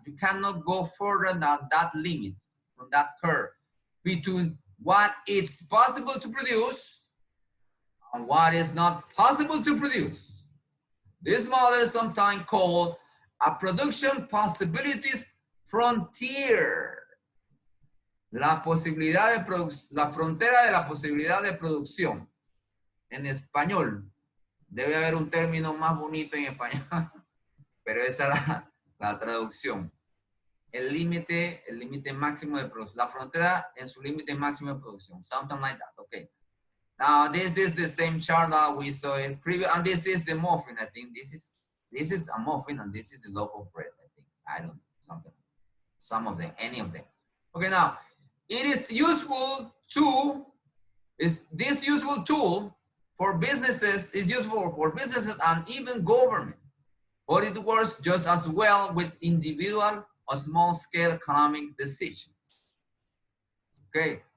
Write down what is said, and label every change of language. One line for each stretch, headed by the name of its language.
English: You cannot go further than that limit from that curve between what is possible to produce and what is not possible to produce. This model is sometimes called a production possibilities frontier.
Spanish: La posibilidad de la frontera de la posibilidad de producción. En español, debe haber un término más bonito en español, pero esa es la traducción. El límite máximo de producción. La frontera en su límite máximo de producción.
English: Something like that, okay. Now this is the same chart that we saw in previous, and this is the muffin. I think this is a muffin, and this is the loaf of bread. I think I don't know, something, some of them, any of them. Okay, now it is useful to this useful tool for businesses is useful for businesses and even government, but it works just as well with individual or small-scale economic decisions. Okay.